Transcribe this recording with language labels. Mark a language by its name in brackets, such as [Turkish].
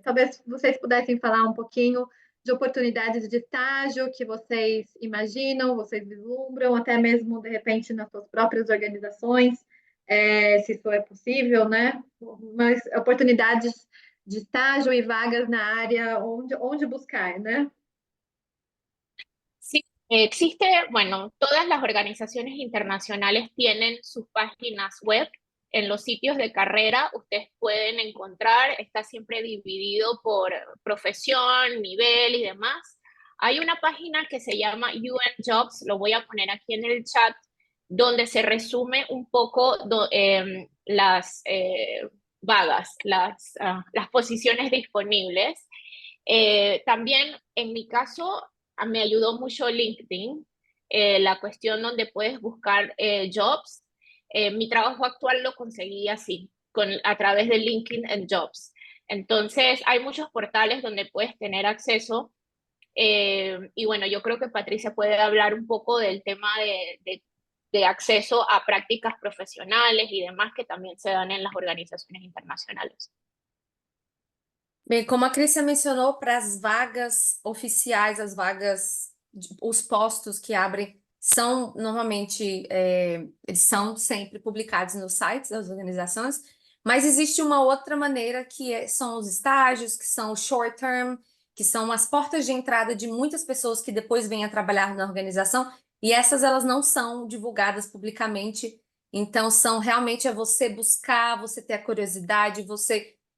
[Portuguese] Talvez vocês pudessem falar um pouquinho de oportunidades de estágio que vocês imaginam, vocês vislumbram, até mesmo, de repente, nas suas próprias organizações, se isso é possível, né? Mas oportunidades de estágio e vagas na área onde buscar, né? [Spanish] Sí, existe, bueno, todas las organizaciones internacionales tienen sus páginas web. En los sitios de carrera ustedes pueden encontrar, está siempre dividido por profesión, nivel y demás. Hay una página que se llama UN Jobs, lo voy a poner aquí en el chat, donde se resume un poco las vagas, las posiciones disponibles. También en mi caso me ayudó mucho LinkedIn, la cuestión donde puedes buscar jobs. Mi trabajo actual lo conseguí así, a través de LinkedIn and Jobs. Entonces, hay muchos portales donde puedes tener acceso. Y bueno, yo creo que Patricia puede hablar un poco del tema de acceso a prácticas profesionales y demás que también se dan en las organizaciones internacionales. [Portuguese] Bem, como a Crícia mencionou, para as vagas oficiais, as vagas, os postos que abrem são normalmente, eles são sempre publicados nos sites das organizações, mas existe uma outra maneira são os estágios, que são o short term, que são as portas de entrada de muitas pessoas que depois vêm a trabalhar na organização, e essas elas não são divulgadas publicamente, então são realmente você buscar, você ter a curiosidade, você